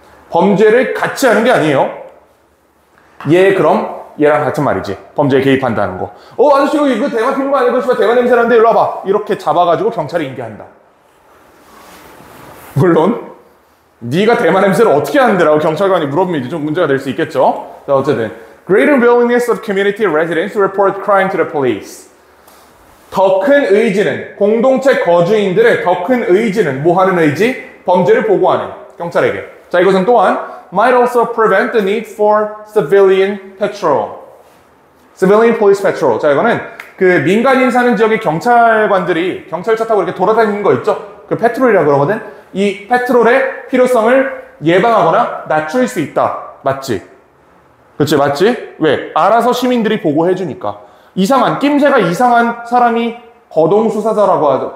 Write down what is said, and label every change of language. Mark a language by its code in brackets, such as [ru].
[ko] 범죄를 같이 하는 게 아니에요. 그럼 얘랑 같은 말이지. 범죄에 개입한다는 거. 아저씨 이거 대마 피는 거 아니고 대마 냄새 나는데 일로 와봐. 이렇게 잡아가지고 경찰에 인계한다. 물론 네가 대마 냄새를 어떻게 하는데라고 경찰관이 물어보면 이제 좀 문제가 될 수 있겠죠. 자, 어쨌든 [en] greater willingness of community residents to report crime to the police. [ko] 더 큰 의지는, 공동체 거주인들의 더 큰 의지는 뭐 하는 의지? 범죄를 보고하는 경찰에게. 자, 이것은 또한 [en] might also prevent the need for civilian patrol. civilian police patrol. [ko] 자, 이거는 그 민간인 사는 지역의 경찰관들이 경찰차 타고 이렇게 돌아다니는 거 있죠? 그 패트롤이라고 그러거든? 이 패트롤의 필요성을 예방하거나 낮출 수 있다. 맞지? 그치, 맞지? 왜? 알아서 시민들이 보고해주니까. 이상한, 낌새가 이상한 사람이 거동수사자라고 하죠.